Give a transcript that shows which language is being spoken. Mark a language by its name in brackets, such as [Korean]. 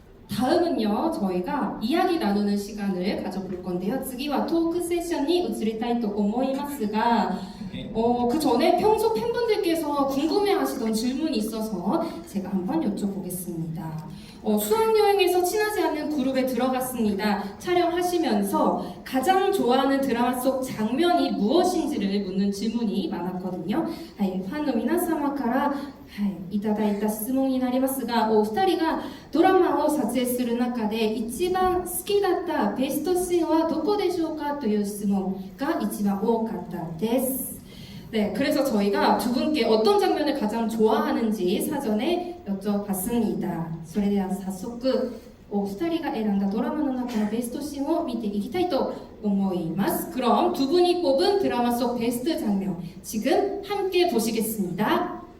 [Korean] 다음은요, 저희가 이야기 나누는 시간을 가져볼 건데요. [Japanese] 次はトークセッションに移りたいと思いますが [Korean] 그 전에 평소 팬분들께서 궁금해하시던 질문이 있어서 제가 한번 여쭤보겠습니다. 수학여행에서 친하지 않는 그룹에 들어갔습니다. 촬영하시면서 가장 좋아하는 드라마 속 장면이 무엇인지를 묻는 질문이 많았거든요. [Japanese] ファンの皆様からいただいた質問になりますが、お二人がドラマを撮影する中で一番好きだったベストシーンはどこでしょうかという質問が一番多かったです。 [Korean] 네, 그래서 저희가 두 분께 어떤 장면을 가장 좋아하는지 사전에 여쭤봤습니다. [Japanese] それでは早速お二人が選んだドラマの中のベストシーンを見ていきたいと思います. [Korean] 그럼 두 분이 뽑은 드라마 속 베스트 장면 지금 함께 보시겠습니다.